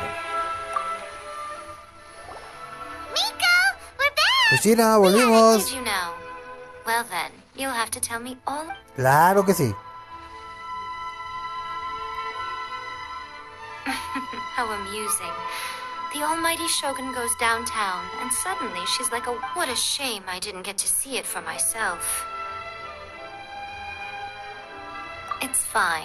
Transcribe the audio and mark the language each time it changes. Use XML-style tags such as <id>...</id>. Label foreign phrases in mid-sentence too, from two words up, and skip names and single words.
<es>Cristina, volvimos.</es> <en>Did you know? Well then, you'll have to tell me all.</en> <es>Claro que sí.</es> <en>How amusing. The almighty Shogun goes downtown, and suddenly she's like a... What a shame I didn't get to see it for myself. It's fine.</en>